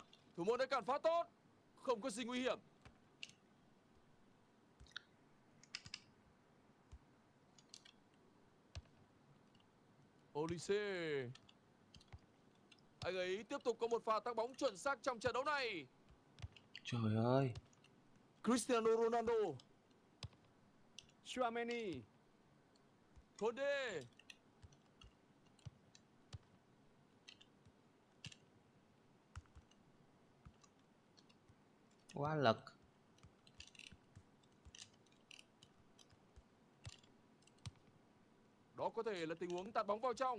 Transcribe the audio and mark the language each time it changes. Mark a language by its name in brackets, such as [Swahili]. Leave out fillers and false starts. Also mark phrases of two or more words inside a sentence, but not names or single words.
[Vietnamese] Thủ môn đã cản phá tốt. Không có gì nguy hiểm. Olise. Anh ấy tiếp tục có một pha tác bóng chuẩn xác trong trận đấu này. Trời ơi. Cristiano Ronaldo. Tchouaméni. Conde. Quá lực. Đó có thể là tình huống tạt bóng vào trong.